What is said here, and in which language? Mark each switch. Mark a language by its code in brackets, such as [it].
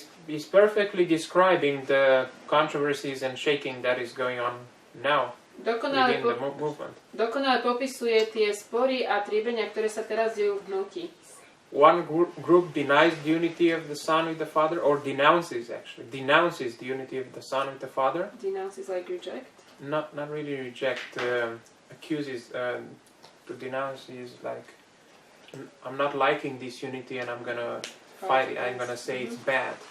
[en] Is perfectly describing the controversies and shaking that is going on now within the movement. [sk] Dokonale popisuje tie spory a triebenia, ktoré sa teraz dejú v hnutí. [en] One group denies the unity of the Son with the Father, or denounces the unity of the Son with the Father. Denounce is like reject? Not really reject. Accuses. To denounce is like, I'm not liking this unity and I'm gonna fight it. I'm gonna say it's bad.